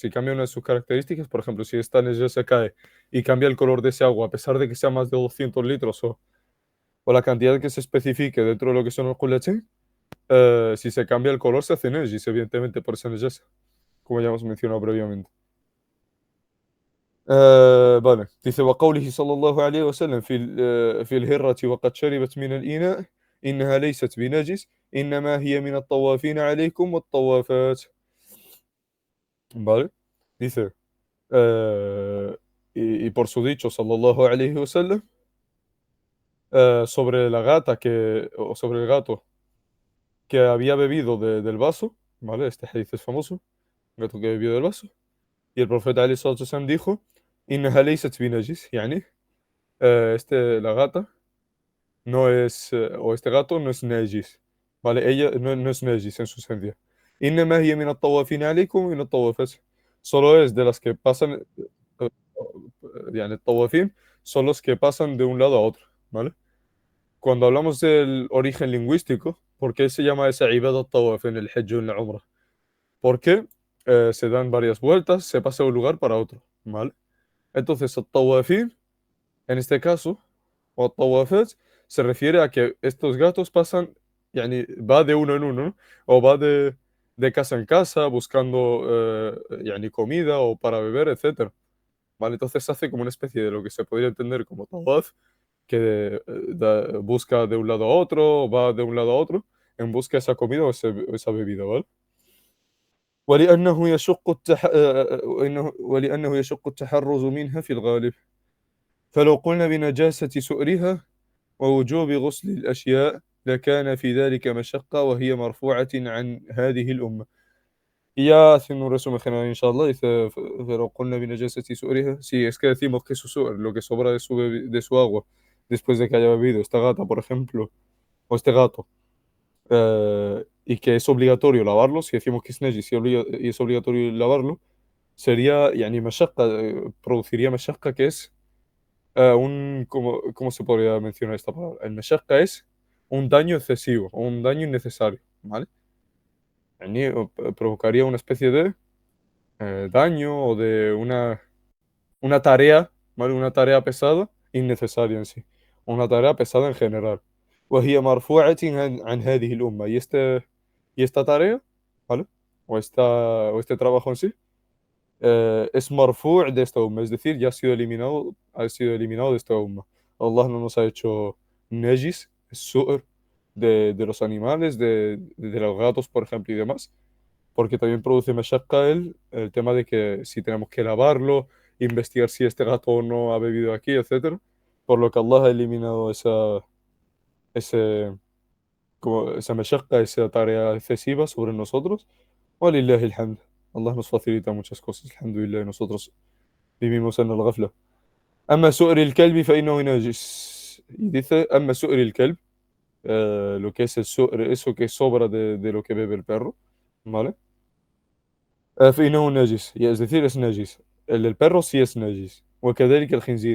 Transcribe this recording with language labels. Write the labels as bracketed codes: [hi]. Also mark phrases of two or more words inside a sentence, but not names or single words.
[es] Si cambia una de sus características, por ejemplo, si esta nejasa cae y cambia el color de ese agua, a pesar de que sea más de 200 litros o la cantidad que se especifique dentro de lo que son los qulatain, si se cambia el color se hace nejis, evidentemente, por esa nejasa, como ya hemos mencionado previamente. vale, dice [ar] وقوله صلى الله عليه وسلم في الهرة وقد شربت من الإناء إنها ليست بنجس إنما هي من الطوافين عليكم والطوافات. [es] Vale, dice, y por su dicho, [ar] صلى الله عليه وسلم, [es] sobre la gata o sobre el gato que había bebido del vaso, ¿vale? Este hadith es famoso, un gato que bebió del vaso. Y el profeta [ar] عليه الصلاة والسلام [es] dijo, [ar] إنها ليست بنجس, يعني, [es] la gata no es, o este gato no es najis, ¿vale? Ella no es najis en su esencia. [ar] إنما هي من الطوافين عليكم ومن الطوافات. [es] Solo es de las que pasan, [ar] يعني الطوافين [es] son los que pasan de un lado a otro, ¿vale? Cuando hablamos del origen lingüístico, ¿por qué se llama esa ibada tawaf en el hajj o en la umrah? Porque se dan varias vueltas, se pasa de un lugar para otro, ¿vale? Entonces, el tawafin, en este caso, o tawafat, se refiere a que estos gatos pasan, yani, va de uno en uno, ¿no? O va de casa en casa buscando yani, comida o para beber, etcétera. ¿Vale? Entonces se hace como una especie de lo que se podría entender como tawaf, que busca de un lado a otro, va de un lado a otro, en busca de esa comida o esa bebida, ¿vale? [ar] ولأنه يشق ولأنه يشق التحرز منها في الغالب فلو قلنا بنجاسة سؤرها ووجوب غسل الأشياء لكان في ذلك مشقة وهي مرفوعة عن هذه الأمة. [es] Y ya haciendo un resumen general, inshallah, dice, pero con la [ar] بنجاسة سؤرها, [es] si es que decimos que su su'r, lo que sobra de su agua, después de que haya bebido esta gata, por ejemplo, o este gato, y que es obligatorio lavarlo, si decimos que es najis y es obligatorio lavarlo, sería, yani, mashaqqa, produciría mashaqqa, que es ¿cómo se podría mencionar esta palabra? El mashaqqa es un daño excesivo o un daño innecesario, ¿vale? Yani, provocaría una especie de daño o de una tarea, ¿vale? Una tarea pesada, innecesaria en sí. Una tarea pesada en general. [ar] وهي مرفوعة عن هذه الأمة. [es] Y esta tarea, ¿vale? O este trabajo en sí, es marfu' de esta umma, es decir, ya ha sido eliminado de esta umma. Allah no nos ha hecho najis, su'r, de los animales, de los gatos, por ejemplo, y demás, porque también produce mashaqqa el tema de que si tenemos que lavarlo, investigar si este gato no ha bebido aquí, etcétera, por lo que Allah ha eliminado ese, como esa mashaqqa, esa tarea excesiva sobre nosotros. [ar] ولله الحمد. [es] Allah nos facilita muchas cosas. Alhamdulillah, nosotros vivimos en el ghafla. [ar] أما سؤر الكلب فإنه نجس. [es] Y dice, [ar] أما سؤر الكلب, [es] lo que es el su'ri, eso que sobra de lo que bebe el perro, ¿vale? [ar] فإنه نجس, [es] y es decir, es najis. El del perro sí es najis. [ar] وكذلك الخنزير.